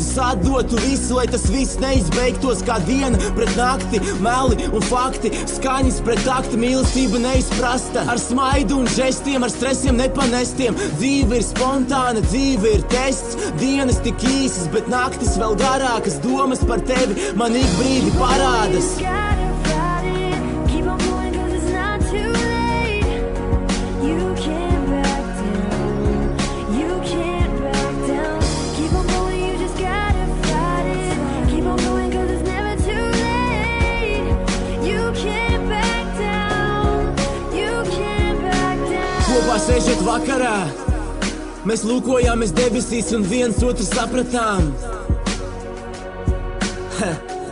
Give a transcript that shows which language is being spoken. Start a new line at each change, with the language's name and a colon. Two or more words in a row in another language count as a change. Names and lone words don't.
Latvian: Es atdotu visu, lai tas viss neizbeigtos kā diena pret nakti. Meli un fakti, skaņas pret takti, mīlestība neizprasta. Ar smaidu un žestiem, ar stresiem nepanestiem. Dzīve ir spontāna, dzīve ir tests. Dienas tik īsas, bet naktis vēl garākas. Domas par tevi man ik brīdi parādas.
English: You gotta fight it. Keep on going, cause it's not too late. You can't back down. You can't back down. Keep on going, you just gotta fight it. Keep on going, cause it's never too late. You can't back down. You can't back down.
Latvian: Kopā sēžot vakarā, mēs lūkojāmies debesīs un viens otru sapratām.